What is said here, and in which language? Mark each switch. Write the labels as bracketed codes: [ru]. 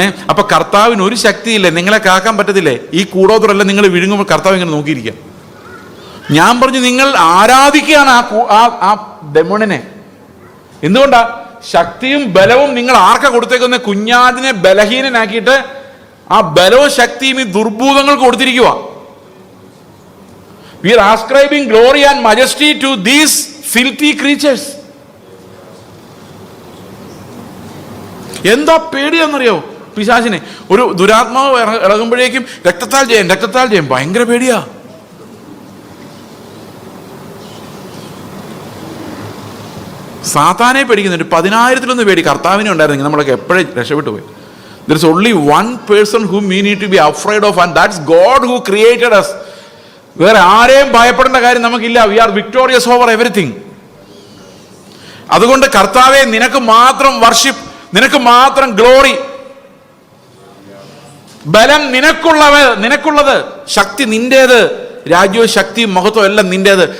[ml] അപ്പൊ കർത്താവിന് ഒരു ശക്തിയില്ലേ, നിങ്ങളെ കാക്കാൻ പറ്റത്തില്ലേ? ഈ കൂടോത്രമല്ല നിങ്ങൾ വിഴുങ്ങുമ്പോൾ കർത്താവ് ഇങ്ങനെ നോക്കിയിരിക്കാം. ഞാൻ പറഞ്ഞു, നിങ്ങൾ ആരാധിക്കുകയാണ് ആ ഡെമോണിനെ. എന്തുകൊണ്ടാ? ശക്തിയും ബലവും നിങ്ങൾ ആർക്കാ കൊടുത്തേക്കുന്ന? കുഞ്ഞാതിനെ ബലഹീനനാക്കിയിട്ട് ആ ബലവും ശക്തിയും ഈ ദുർഭൂതങ്ങൾക്ക് കൊടുത്തിരിക്കുക. [en] We are ascribing glory and majesty to these filthy creatures. [ml] എന്താ പേടിയാന്നറിയോ പിശാചിനെ? ഒരു ദുരാത്മാവ് ഇളകുമ്പോഴേക്കും രക്തത്താൽ ജയം, ഭയങ്കര പേടിയാ. സാത്താനെ പേടിക്കുന്നുണ്ട്. 10,000-ലൊന്ന് പേടി കർത്താവിനെ ഉണ്ടായിരുന്നെങ്കിൽ നമ്മളൊക്കെ എപ്പോഴും രക്ഷപ്പെട്ടു പോയി. [en] There is only one person whom we need to be afraid of, and that's God who created us. [ml] വേറെ ആരെയും ഭയപ്പെടേണ്ട കാര്യം നമുക്കില്ല. [en] We are victorious over everything. [ml] അതുകൊണ്ട് കർത്താവെ, നിനക്ക് മാത്രം വർഷിപ്പ്, നിനക്ക് മാത്രം ഗ്ലോറി. ബലം നിനക്കുള്ളത്, ശക്തി നിന്റേത്, രാജ്യവും ശക്തിയും മഹത്വം എല്ലാം നിന്റേത്.